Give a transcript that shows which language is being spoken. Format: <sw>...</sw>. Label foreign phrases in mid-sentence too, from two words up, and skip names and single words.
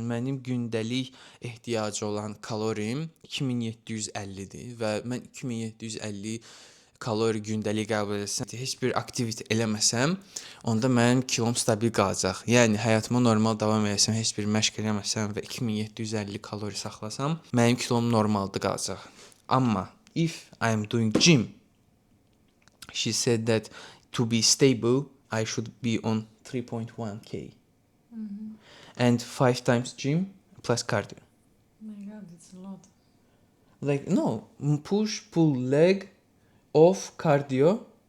<az>Mənim gündəlik ehtiyacı olan kalorim 2750-dir və mən 2750 kalori gündəlik qəbul etsəm, heç bir aktivite eləməsəm, onda mənim kilom stabil qalacaq. Yəni həyatıma normal davam etsəm, heç bir məşq eləməsəm və 2750 kalori saxlasam, mənim kilom normalda qalacaq.</az> <en>Amma if I am doing gym, she said that to be stable, I should be on 3.1k. And 5 times gym plus cardio. Oh my god, it's a lot. Like no, push, pull, leg, off, cardio.</en>